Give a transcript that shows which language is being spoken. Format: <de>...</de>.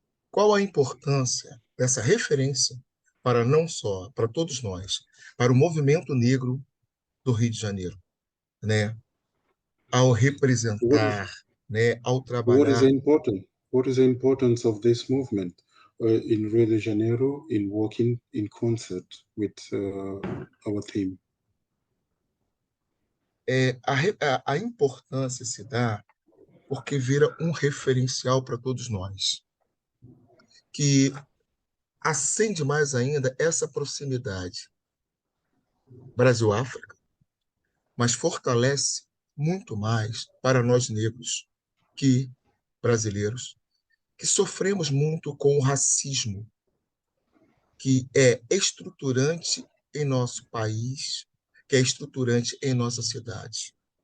<pt>Qual a importância dessa referência para não só, para todos nós, para o movimento negro do Rio de Janeiro, né? Ao representar, né, ao trabalhar.</pt> <en>What is the importance of this movement in Rio de Janeiro in working in concert with our team?</en> <pt>A importância se dá porque vira um referencial para todos nós, que acende mais ainda essa proximidade Brasil-África, mas fortalece muito mais para nós negros que brasileiros, que sofremos muito com o racismo, que é estruturante em nosso país, que é estruturante em nossa cidade.</pt>